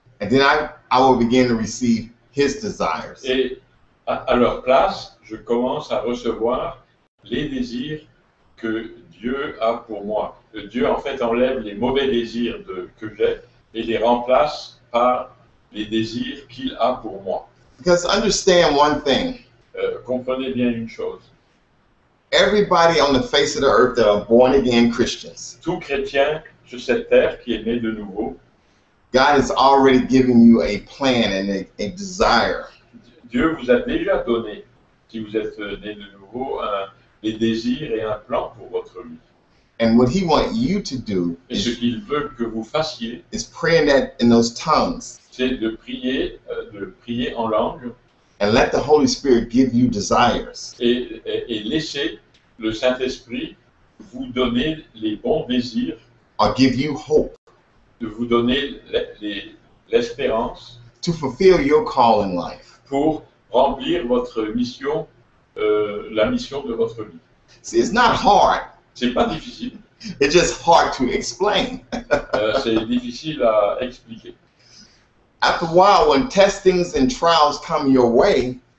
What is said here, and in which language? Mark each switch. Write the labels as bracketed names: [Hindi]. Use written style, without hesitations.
[English] And then I will begin to receive his desires. [French] Et à leur place, je commence à recevoir les désirs que Dieu a pour moi. Dieu, en fait, enlève les mauvais désirs que j'ai et les remplace par les désirs qu'il a pour moi. [English] Because understand one thing, [French] Comprenez bien une chose. [English] everybody on the face of the earth that are born again Christians, [French] Tout chrétien sur cette terre qui est né de nouveau, [English] God has already given you a plan and a desire. [French] Dieu vous a déjà donné, si vous êtes né de nouveau, des désirs et un plan pour votre vie. [English] And what he wants you to do [French] Et ce qu'il veut que vous fassiez, [English] is pray in those tongues [French] c'est de prier en langue [English] and let the Holy Spirit give you desires. [French] et laisser le Saint-Esprit vous donner les bons désirs, [English] Or give you hope [French] de vous donner l'espérance [English] to fulfill your call in life. [French] pour remplir votre mission, la mission de votre vie. [English] See, it's not hard. [French] C'est pas difficile, [English] It's just hard to explain. [French] c'est difficile à expliquer. [English] After a while, when testings and trials come your way,